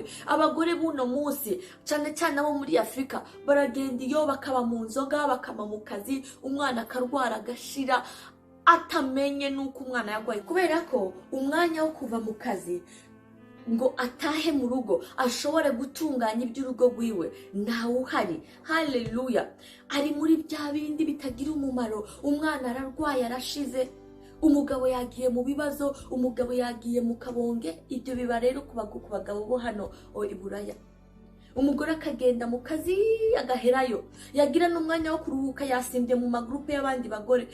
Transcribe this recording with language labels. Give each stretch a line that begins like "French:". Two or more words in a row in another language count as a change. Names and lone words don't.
Rundi: Abagore buno munsi cyane cyane abo muri Afrika baragenda iyo bakaba mu nzoga, bakama mu kazi, umwana akarwara agashira atamenye nuko umwana yagwaye, kubera ko umwanya wo kuva mu kazi ngo atahe mu rugo ashobore gutunganya iby'urugo rwiwe ntawe uhari. Haleluya. Ari muri bya bindi bitagira umumaro. Umwana ararwaye arashize, umugabo yagiye mu bibazo, umugabo yagiye mu kabonge. Ibyo biba rero ku bagabo bo hano i Buraya. Umugore akagenda mu kazi agaherayo, yagira n'umwanya wo kuruhuka yasimbye mu magrupe y'abandi bagore.